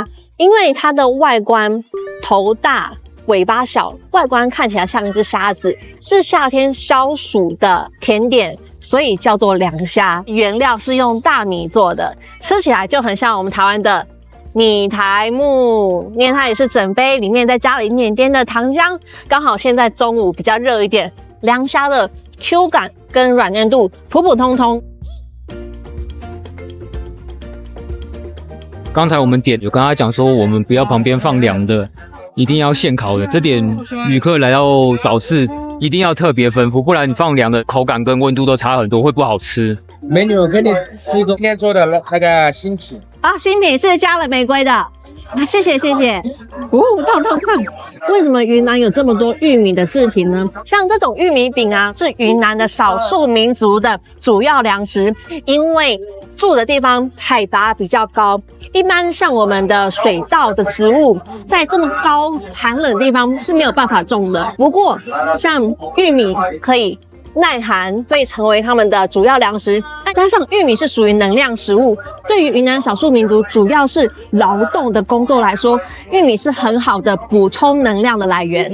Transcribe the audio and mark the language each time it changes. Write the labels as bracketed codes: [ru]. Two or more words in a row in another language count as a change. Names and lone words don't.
[zh] 因為它的外觀頭大，尾巴小，外觀看起來像一隻蝦子，是夏天消暑的甜點，所以叫做良蝦。原料是用大米做的，吃起来就很像我們台灣的米苔目，因為它也是整杯，裡面再加了一點點的糖漿。剛好現在中午比較熱一點，良蝦的 Q 感跟軟嫩度普普通通。剛才我們點有跟他講說，我們不要旁邊放涼的，一定要現烤的。這點旅客來到早市一定要特別吩咐，不然你放涼的口感跟溫度都差很多，會不好吃。美女，我給你試過今天做的那個新品啊，新品是加了玫瑰的。謝謝謝謝。燙燙燙。為什麼雲南有這麼多玉米的製品呢？像這種玉米餅啊，是雲南的少數民族的主要糧食，因為住的地方海拔比較高，一般像我們的水稻的植物，在這麼高寒冷的地方是沒有辦法種的。不過像玉米可以耐寒，所以成為他們的主要糧食。再加上玉米是屬於能量食物，對於雲南少數民族主要是勞動的工作來說，玉米是很好的補充能量的來源。